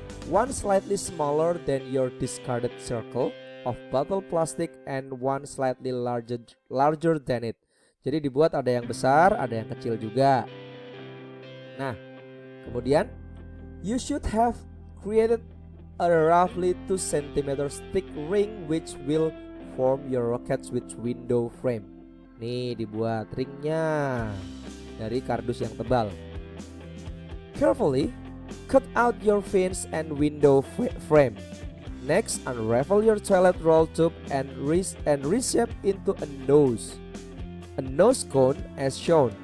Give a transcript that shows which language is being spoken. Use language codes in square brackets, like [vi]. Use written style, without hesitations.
[en] One slightly smaller than your discarded circle of bottle plastic and one slightly larger than it. [id] Jadi dibuat ada yang besar, ada yang kecil juga. Nah, kemudian [en] you should have created a roughly 2 cm thick ring which will form your rockets with window frame. [id] Nih, dibuat ringnya dari kardus yang tebal. [en] Carefully cut out your fins and window frame. Next, unravel your toilet roll tube and reshape into a nose cone as shown.